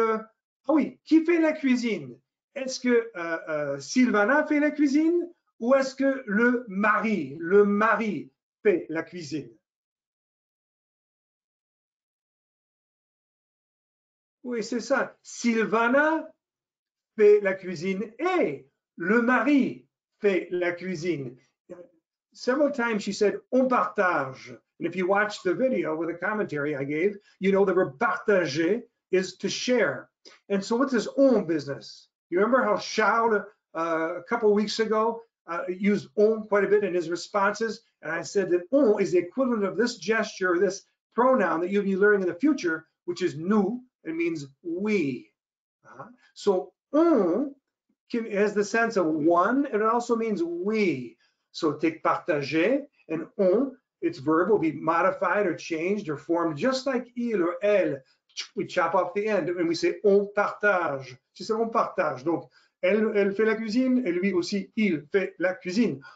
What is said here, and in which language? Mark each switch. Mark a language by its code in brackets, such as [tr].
[fr] ah oui, qui fait la cuisine? Est-ce que Sylvana fait la cuisine ou est-ce que le mari fait la cuisine? Oui, c'est ça. Sylvana fait la cuisine et le mari fait la cuisine. [en] Several times she said, [fr] on partage. [en] And if you watch the video with the commentary I gave, you know the verb partager is to share. And so what's this on business? You remember how Charles, a couple of weeks ago, used on quite a bit in his responses? And I said that on is the equivalent of this gesture, this pronoun that you'll be learning in the future, which is nous. It means we. So on has the sense of one, and it also means we. So take partager, and on, its verb will be modified or changed or formed just like il or elle. We chop off the end and we say [fr] on partage. C'est on partage. Donc, elle fait la cuisine et lui aussi, il fait la cuisine.